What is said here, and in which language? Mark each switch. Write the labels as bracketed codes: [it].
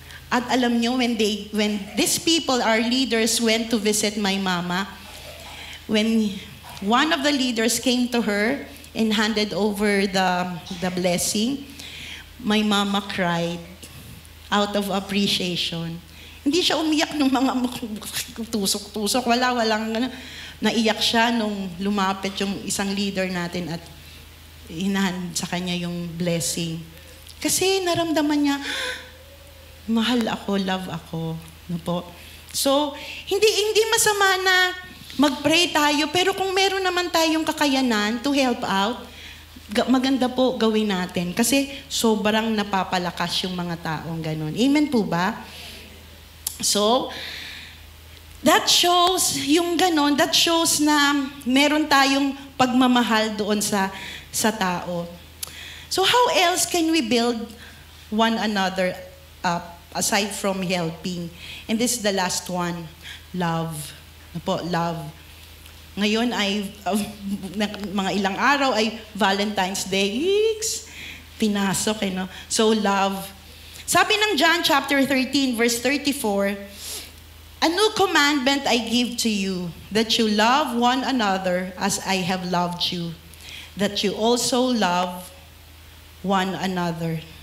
[tl] At alam nyo, [en] when these people, our leaders, went to visit my mama, when one of the leaders came to her and handed over the blessing, my mama cried out of appreciation. [tl] Hindi siya umiyak ng mga tusok-tusok. Walang naiyak siya nung lumapit yung isang leader natin at hinahan sa kanya yung blessing. Kasi naramdaman niya, mahal ako, love ako. No po? So, hindi masama na mag-pray tayo, pero kung meron naman tayong kakayanan [en] to help out, [tl] maganda po gawin natin. Kasi sobrang napapalakas yung mga taong ganun. Amen po ba? So, [en] that shows, [tl] yung ganon, that shows na meron tayong pagmamahal doon sa tao. [en] So, how else can we build one another up aside from helping? And this is the last one, love. Love. [tl] Ngayon ay, mga ilang araw ay Valentine's Day. Pinasok, no? So, love. Sabi ng [en] John chapter 13, verse 34, "A new commandment I give to you, that you love one another as I have loved you, that you also love one another."